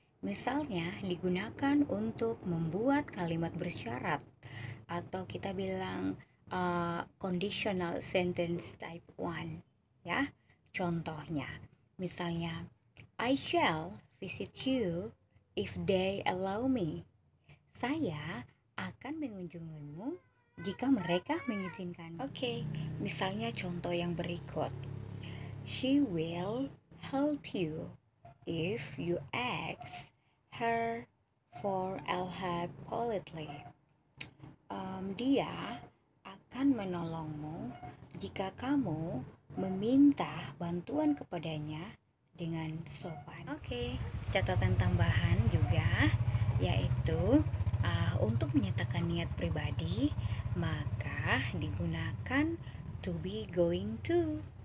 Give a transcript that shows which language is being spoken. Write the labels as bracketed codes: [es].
[id] Misalnya digunakan untuk membuat kalimat bersyarat atau kita bilang conditional sentence type 1 ya. Contohnya misalnya [en] I shall visit you if they allow me. [id] Saya akan mengunjungimu jika mereka mengizinkan. Oke, misalnya contoh yang berikut. [en] She will help you if you ask her for help politely. [id] Dia akan menolongmu jika kamu meminta bantuan kepadanya dengan sopan. Oke, catatan tambahan juga yaitu untuk menyatakan niat pribadi maka digunakan to be going to.